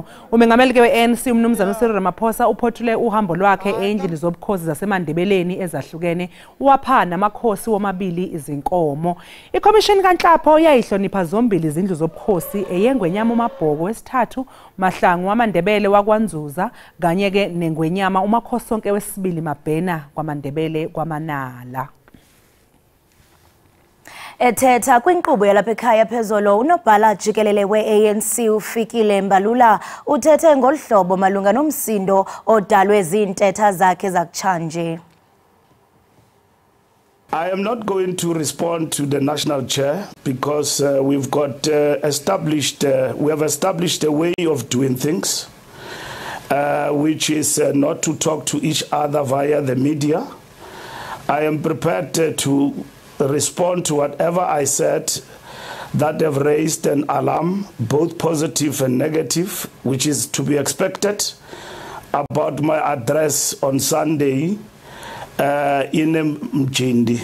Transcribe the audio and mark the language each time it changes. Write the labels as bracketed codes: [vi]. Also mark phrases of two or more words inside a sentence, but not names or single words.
[zu] Umengameli ke we-ANC umnumzana uCyril Ramaphosa uphothule uhambo lwakhe endlini zobukhosi zasemandebeleni ezahlukene wapha namakhosi womabili izinkomo. Ikhomishini kaNhlapho yayihlonipha zombili izindlu zobukhosi eyengwenyama uMabhoko wesithathu, Mahlangu wamandebele wakwanzuza kanye ke nengwenyama uMakhosonke wesibili Mabhena kwaMandebele kwaManala. [xh] Ethetha kwinkqubo yalapha ekhaya phezolo unobhala Jikelele we-ANC uFikile Mbalula uthethe ngolhlobo malunga nomsindo odalwe zintetha zakhe zakutshanje. [en] I am not going to respond to the national chair because we've got we have established a way of doing things, which is not to talk to each other via the media. I am prepared to respond to whatever I said that have raised an alarm, both positive and negative, which is to be expected, about my address on Sunday in Mjindi.